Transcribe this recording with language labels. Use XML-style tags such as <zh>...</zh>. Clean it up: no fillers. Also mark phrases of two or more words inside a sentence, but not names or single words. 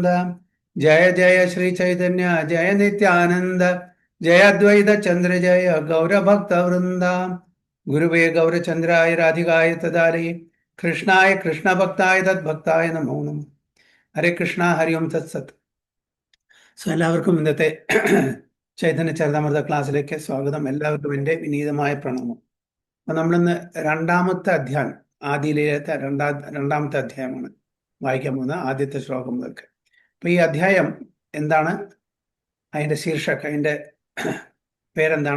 <sa>जय जय श्री चैतन्य जय नित्यानंद जय अद्वैत चंद्र जय गौर भक्त वृंद। गुरुवे गौरचंद्राय राधिकाय तदालये कृष्णाय कृष्ण भक्ताय तद्भक्ताय नमो नमः। हरे कृष्णा हरि ओम तत्सत।</sa> <ml>എല്ലാവർക്കും ഇന്നത്തെ ചൈതന്യ ചരിതാമൃത ക്ലാസ്സിലേക്ക് സ്വാഗതം. എല്ലാവർക്കും എൻ്റെ വിനീതമായ പ്രണാമം. അപ്പൊ നമ്മളിന്ന് രണ്ടാമത്തെ അധ്യായം ആദിയിലത്തെ രണ്ടാമത്തെ അധ്യായമാണ് വായിക്കാൻ പോകുന്നത്, ആദ്യത്തെ ശ്ലോകം മുതൽക്ക്. അപ്പൊ ഈ അധ്യായം എന്താണ്, അതിന്റെ ശീർഷക, അതിന്റെ പേരെന്താണ്?</ml>